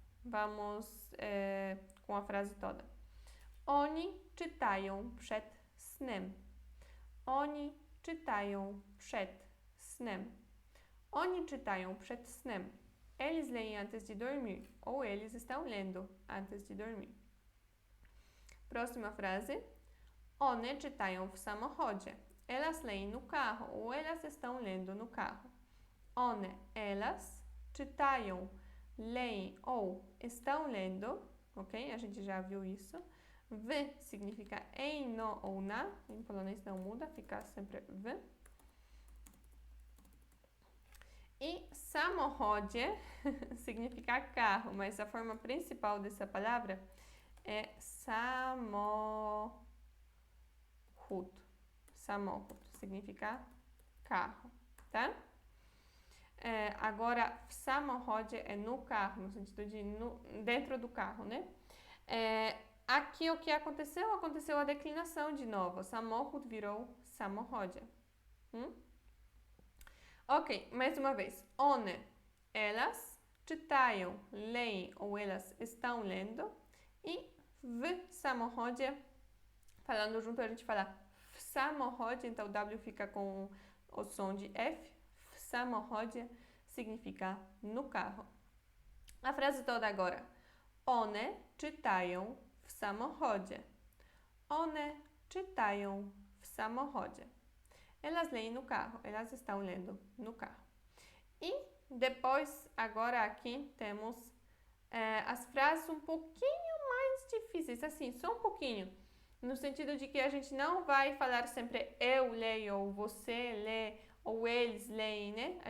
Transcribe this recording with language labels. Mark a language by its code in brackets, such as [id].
[pt] Vamos com a frase toda. [pl] Oni czytają przed snem. Oni czytają przed snem. Oni czytają przed snem. [pt] Eles leem antes de dormir. Ou eles estão lendo antes de dormir. Próxima frase. [pl] One czytają w samochodzie. [pt] Elas leem no carro ou elas estão lendo no carro. One, elas, czytają, leem ou estão lendo, ok? A gente já viu isso. W significa em, no ou na. Em polonês não muda, fica sempre w. E samochodzie significa carro, mas a forma principal dessa palavra é samochód. Samochód significa carro, tá? Agora, w samochodzie é no carro, no sentido de dentro do carro, né? Aqui o que aconteceu? Aconteceu a declinação de novo. Samochód virou samochodzie. Ok, mais uma vez. One, elas, czytają, leem ou elas estão lendo. E w samochodzie, falando junto, a gente fala w samochodzie, então o W fica com o som de F. W samochodzie significa no carro. A frase toda agora. [pl] One czytają w samochodzie. One czytają w samochodzie. [pt] Elas leem no carro, elas estão lendo no carro. E depois, agora aqui, temos as frases um pouquinho mais difíceis, assim, só um pouquinho. No sentido de que a gente não vai falar sempre eu leio, ou você lê, ou eles leem, né?